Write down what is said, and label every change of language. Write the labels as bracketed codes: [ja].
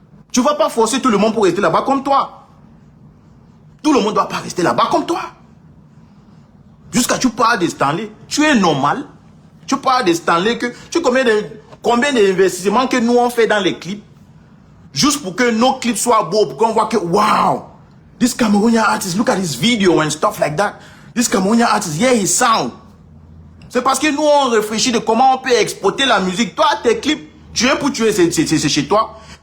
[fr] Tu ne vas pas forcer tout le monde pour rester là-bas comme toi. Tout le monde ne doit pas rester là-bas comme toi. Jusqu'à tu parles de Stanley. Tu es normal. Tu parles de Stanley que tu combien d'investissements que nous on fait dans les clips. Juste pour que nos clips soient beaux. Pour qu'on voit que wow. [en] This Cameroonian artist, look at his video and stuff like that. This Cameroonian artist, yeah, he sound. [fr] C'est parce que nous on réfléchit de comment on peut exploiter la musique. Toi, tes clips, tu es pour tuer, c'est chez toi.